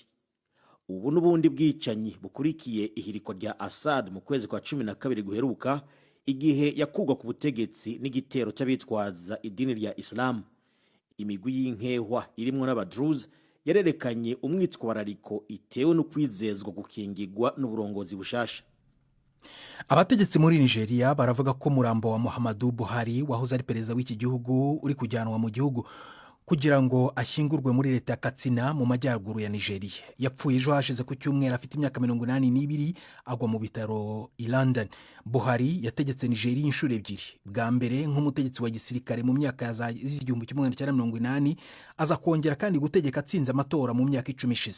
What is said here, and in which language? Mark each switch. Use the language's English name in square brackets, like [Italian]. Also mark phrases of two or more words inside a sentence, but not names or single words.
[Rundi] Ubu n'ubundi bwicanyi bukurikiye ihirikwa rya Assad mu kwezi kwa 12 guheruka, igihe yakugwa ku butegetsi n'igitero cy'abitwaza idini rya Islam. Imigwi y'inkehwa irimwo n'Abadruz yarerekanye umwitwarariko itewe no kwizezwa gukingirwa n'uburongozi bushasha. [Kinyarwanda] Abategetsi muri Nigeria baravuga ko murambo wa Muhammadu Buhari wahoze ari perezida w'iki gihugu uri kujyanwa mu gihugu kugira ngo ashyingurwe muri leta ya Katsina mu majyaruguru ya Nigeria. Yapfuye ejo hashize ku cyumweru afite imyaka 82, agwa mu bitaro i London. Buhari yategetse Nigeria inshuro ebyiri, bwa mbere nk'umutegetsi wa gisirikare mu myaka y'igihumbi 1980, aza kongera kandi gutegeka atsinze amatora mu myaka 10 ishize.